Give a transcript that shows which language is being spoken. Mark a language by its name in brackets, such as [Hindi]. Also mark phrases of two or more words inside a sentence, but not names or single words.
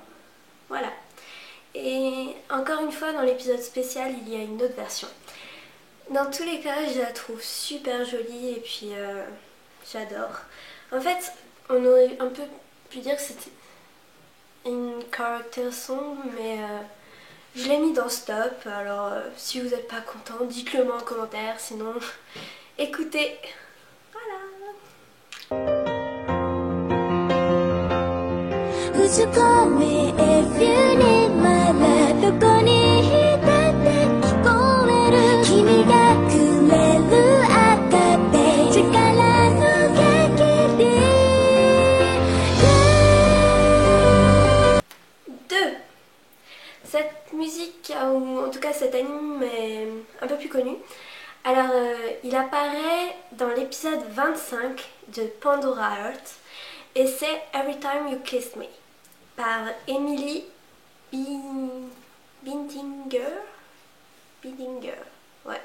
[French] Voilà. Et encore une fois, dans l'épisode spécial, il y a une autre version. Dans tous les cas, je la trouve super jolie et puis j'adore. En fait, on aurait un peu pu dire que c'était une [English] character song, [French] mais je l'ai mis dans stop. Alors si vous n'êtes pas content, dites-le moi en commentaire, sinon écoutez. Voilà. [Japanese] 打ち込み [English] If you need my love [Japanese] どこにいたって聞こえる君がくれる赤で力の限り 2. [French] Cette musique, ou en tout cas cet anime est un peu plus connu. Alors il apparaît dans l'épisode 25 de Pandora Heart et c'est Every Time You Kiss Me par Emily Bindinger, ouais.